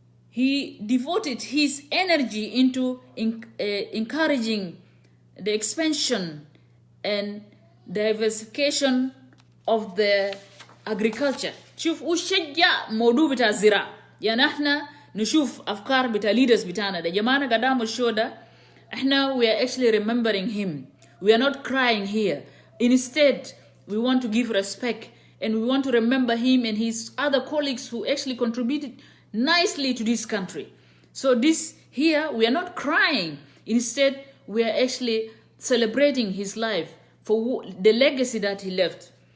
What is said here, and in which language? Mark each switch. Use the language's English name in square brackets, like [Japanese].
[English] He devoted his energy into encouraging the expansion and diversification of the agriculture. [Arabic] شوف وشجع موضوع بتاع الزراعة. يعني احنا نشوف أفكار بتاع leaders بتاعنا ده جماعنا قدام الشو ده احنا [English] we are actually remembering him. We are not crying here. Instead, we want to give respect and we want to remember him and his other colleagues who actually contributed nicely to this country. So this here, we are not crying. Instead, we are actually celebrating his life for the legacy that he left.